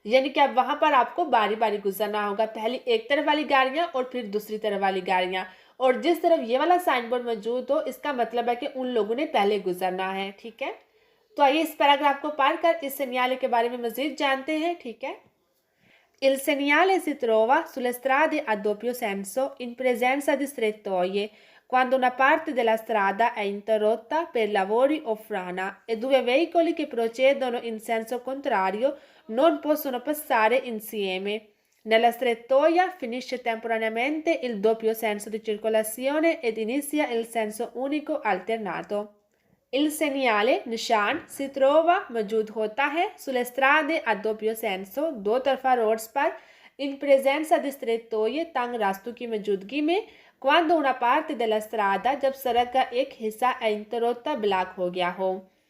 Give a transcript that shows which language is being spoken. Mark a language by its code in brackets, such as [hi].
[hi] यानी कि अब वहां पर आपको बारी बारी गुजरना होगा, पहले एक तरफ वाली गाड़ियां और फिर दूसरी तरफ वाली गाड़ियां, और जिस तरफ ये वाला साइन बोर्ड मौजूद हो इसका मतलब है कि उन लोगों ने पहले गुजरना है। ठीक है। तो आइए इस पैराग्राफ को पढ़कर इस सेनियाले के बारे में मजीद जानते हैं। ठीक है। [it] Il segnale si trova sulle strade a doppio senso in presenza di strettoie, quando una parte della strada è interrotta per lavori o frana e 2 veicoli che procedono in senso contrario non possono passare insieme. Nella strettoia finisce temporaneamente il doppio senso di circolazione ed inizia il senso unico alternato. Il segnale [hi] निशान [it] si trova [hi] मौजूद होता है [it] sulle strade a doppio senso [hi] दो तरफा roads पर [it] in presenza di strettoie [hi] तंग रास्तों की मौजूदगी में [it] quando una parte della strada [hi] जब सड़क का एक हिस्सा [it] è interrotta [hi] ब्लॉक हो गया हो।